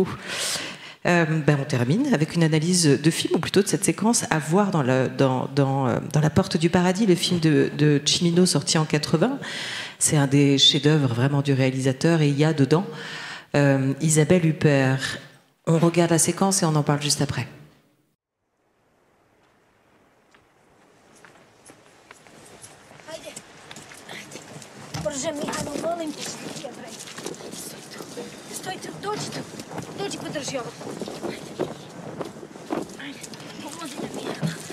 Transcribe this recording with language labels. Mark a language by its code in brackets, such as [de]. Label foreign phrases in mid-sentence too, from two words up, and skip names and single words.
[fr] On termine avec une analyse de film, ou plutôt de cette séquence à voir dans La Porte du Paradis, le film de Cimino sorti en 80. C'est un des chefs-d'œuvre vraiment du réalisateur, et il y a dedans Isabelle Huppert. On regarde la séquence et on en parle juste après. [sr] Боже Михайло, молим te, Stoj tu, dođi, podrži ovo. Ajde, pomozi nam, Mihajlo.